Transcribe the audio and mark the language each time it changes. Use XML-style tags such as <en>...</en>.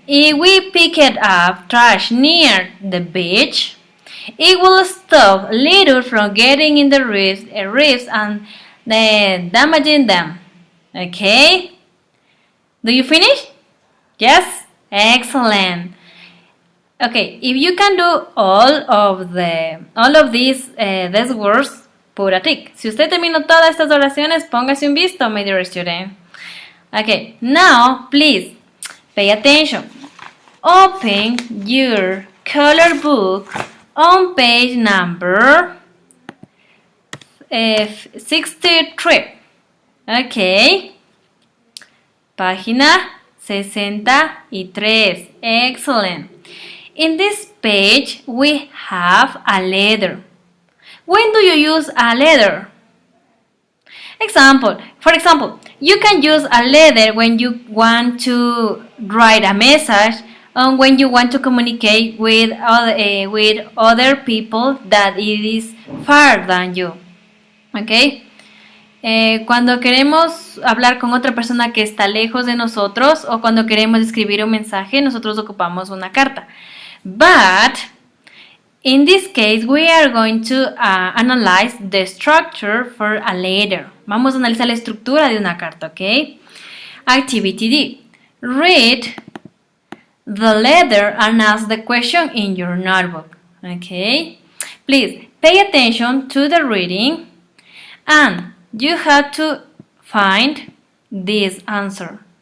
<en>If we pick up trash near the beach, it will stop litter from getting in the reefs and damaging them. Okay? Do you finish? Yes? Excellent. Okay, if you can do all of these words, put a tick.</en> <es>Si usted terminó todas estas oraciones, póngase un visto,</es> <en>my dear student. Okay, now please pay attention. Open your color book on page number 63. Okay, página 63. Excellent. In this page, we have a letter. When do you use a letter? For example, you can use a letter when you want to write a message or when you want to communicate with other people that it is far than you. Okay?</en> <es>Cuando queremos hablar con otra persona que está lejos de nosotros o cuando queremos escribir un mensaje, nosotros ocupamos una carta.</es> <en>But in this case, we are going to analyze the structure for a letter.</en> <es>Vamos a analizar la estructura de una carta, ¿ok?</es> <en>Activity D. Read the letter and ask the question in your notebook, okay? Please pay attention to the reading and you have to find this answer.</en>